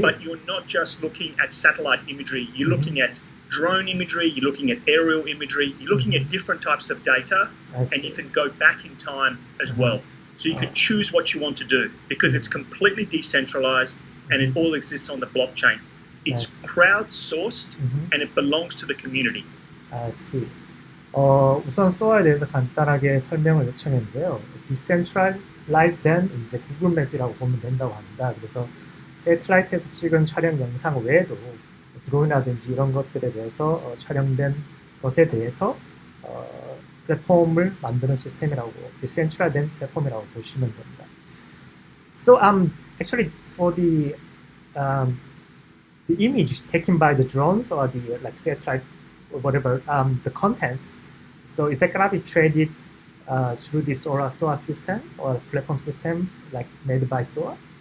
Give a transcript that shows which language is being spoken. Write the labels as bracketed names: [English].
[English] But you're not just looking at satellite imagery, you're looking at drone imagery, you're looking at aerial imagery, you're looking at different types of data, and you can go back in time as well. So you can choose what you want to do because it's completely decentralized and it all exists on the blockchain. It's crowdsourced and it belongs to the community. I see. [Korean] 우선 SOAR에 대해서 간단하게 설명을 요청했는데요. [English] Decentralized then [Korean] 이제 구글 맵이라고 보면 된다고 합니다. 그래서 새틀라이트에서 찍은 촬영 영상 외에도 드론이라든지 이런 것들에 대해서 촬영된 것에 대해서 플랫폼을 만드는 시스템이라고, decentralized 플랫폼이라고 보시면 됩니다. [English] So actually for the image taken by the drones or the like satellite or whatever, the contents, so is that gonna be traded through the SOAR system or platform system like made by SOAR?